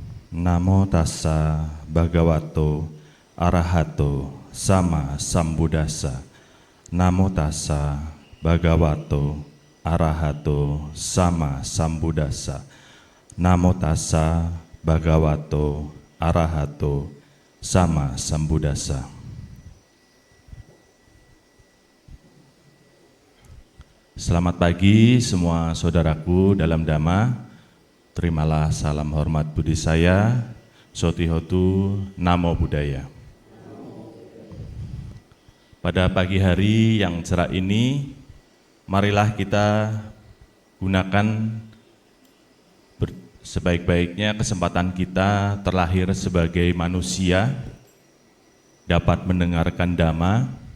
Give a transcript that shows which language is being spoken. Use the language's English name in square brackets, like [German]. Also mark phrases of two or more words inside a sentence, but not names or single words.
[Pali] Namo tassa bhagavato arahato sama sambuddhassa. Namo tassa bhagavato arahato sama sambuddhassa. Namo tassa bhagavato arahato sama sambuddhassa. [Indonesian] Selamat pagi semua saudaraku dalam Dhamma. Terimalah salam hormat budi saya, [Pali] Sotihotu Namo Buddhaya. [Indonesian] Pada pagi hari yang cerah ini, marilah kita gunakan sebaik-baiknya kesempatan kita terlahir sebagai manusia, dapat mendengarkan Dhamma.